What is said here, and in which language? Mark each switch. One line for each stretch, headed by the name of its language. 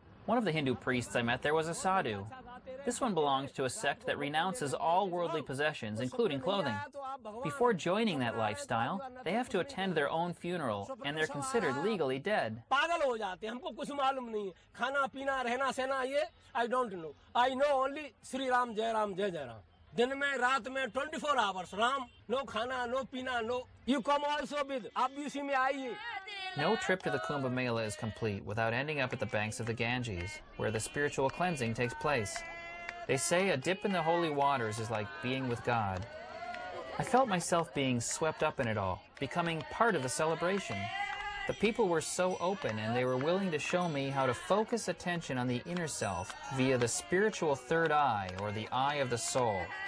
English: One of the Hindu priests I met there was a sadhu. This one belongs to a sect that renounces all worldly possessions, including clothing. Before joining that lifestyle, they have to attend their own funeral, and they're considered legally dead. I don't know. I know only Sri Ram, Jai Ram, Jai Jai Ram.
Hindi: दिन में रात में
English: 24 hours
Hindi: Ram no खाना no पीना
English: no you come also with
Hindi: आप भी उसी में आइए.
English: No trip to the Kumbh Mela is complete without ending up at the banks of the Ganges, where the spiritual cleansing takes place. They say a dip in the holy waters is like being with God. I felt myself being swept up in it all, becoming part of the celebration. The people were so open and they were willing to show me how to focus attention on the inner self via the spiritual third eye, or the eye of the soul.